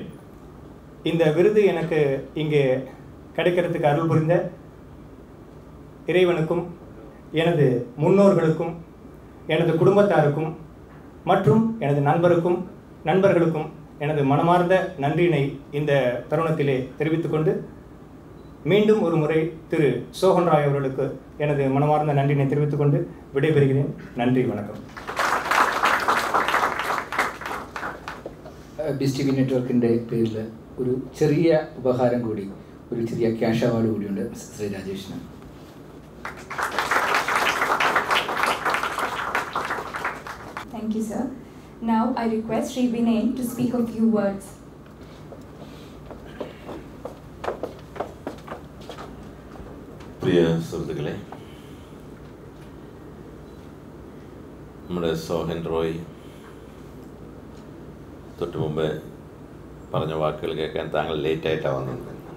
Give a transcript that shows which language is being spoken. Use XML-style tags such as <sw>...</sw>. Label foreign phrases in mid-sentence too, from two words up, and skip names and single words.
<ta>இந்த விருது எனக்கு இங்கே கிடைக்கிறதுக்கு அருள் புரிந்த இறைவனுக்கும், எனது முன்னோர்களுக்கும், எனது குடும்பத்தாருக்கும் மற்றும் எனது நண்பர்களுக்கும் எனது மனமார்ந்த நன்றியினை இந்த தருணத்திலே தெரிவித்துக்கொண்டு, மீண்டும் ஒரு முறை திரு சோகன் ராய் அவர்களுக்கு எனது மனமார்ந்த நன்றியினை தெரிவித்துக்கொண்டு விடைபெறுகிறேன். நன்றி, வணக்கம்.</ta> <ml>ബിസ് ടി വി നെറ്റ്വർക്കിൻ്റെ പേരിൽ ഒരു ചെറിയ ഉപഹാരം കൂടി, ഒരു ചെറിയ</ml> <en>cash award</en> <ml>കൂടിയുണ്ട് ശ്രീ രാജേഷിന്.</ml> <en>Thank you, sir. Now I request Sri Vinay to speak a few words.</en> <ml>പ്രിയ സുഹൃത്തുക്കളെ, നമ്മുടെ സോഹൻ റോയ് തൊട്ട് മുമ്പ് പറഞ്ഞ വാക്കുകൾ കേൾക്കാൻ താങ്കൾ ലേറ്റായിട്ടാണ് വന്നത്.</ml>